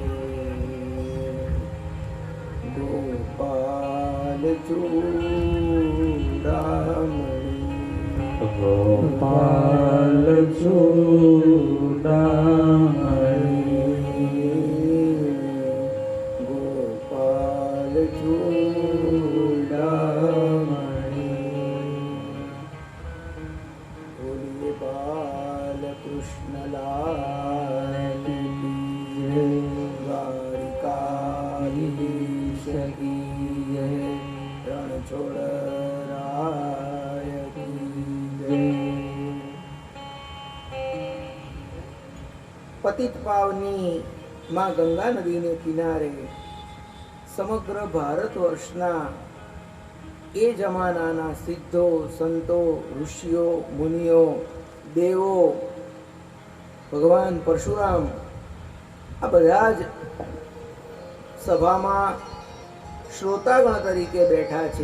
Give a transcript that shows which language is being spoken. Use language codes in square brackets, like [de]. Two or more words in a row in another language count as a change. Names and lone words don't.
[hi] गोपालचूडामणि गोपालचूडामणि बोलिए बालकृष्ण लाल की जय, द्वारिकाधीश की जय, रणछोड़राय की जय। [gu] પતિત પાવની માં ગંગા નદીને કિનારે સમગ્ર ભારત વર્ષના એ જમાનાના સિદ્ધો, સંતો, ઋષિઓ, મુનિઓ, દેવો, ભગવાન પરશુરામ આ બધા જ સભામાં શ્રોતાગણ તરીકે બેઠા છે.